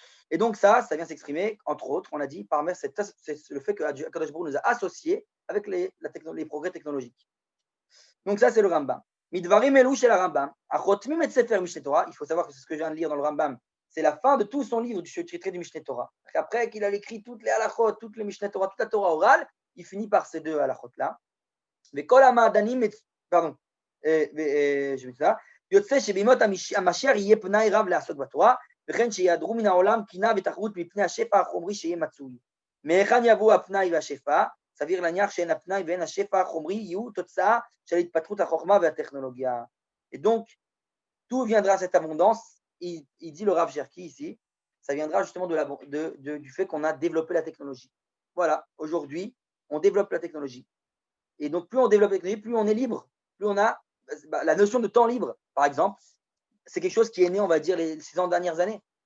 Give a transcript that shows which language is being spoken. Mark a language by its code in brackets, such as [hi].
[fr] Et donc ça vient s'exprimer, entre autres, on a dit, par c'est le fait que Akadosh Baruch nous a associés avec les progrès technologiques. Donc ça, c'est le Rambam. Midvarim Elou chez la Rambam. Achotmim et Sefer Mishneh Torah. Il faut savoir que c'est ce que je viens de lire dans le Rambam. C'est la fin de tout son livre du traité du Mishneh Torah. Après qu'il a écrit toutes les halachot, toutes les Mishneh Torah, toute la Torah orale, il finit par ces deux halachot-là. Mais kol ha'ma'adanim, pardon, je vais ça. [he] יוצא שבימות המשיח יהיה פנאי רב לעסוק בתורה, וכן שיעדרו מן העולם קינה ותחרות מפני השפע החומרי שיהיה מצוי. מהיכן יבוא הפנאי והשפע? סביר להניח שאין הפנאי ואין השפע החומרי יהיו תוצאה של התפתחות החוכמה והטכנולוגיה. [fr] Et donc, d'où viendra cette abondance? Il dit le Rav Cherki ici, ça viendra justement du fait qu'on a développé la technologie. Voilà, aujourd'hui, on développe la technologie. Et donc, plus on développe la technologie, plus on est libre, plus on a la notion de temps libre, par exemple, c'est quelque chose qui est né, on va dire, les 600 dernières années.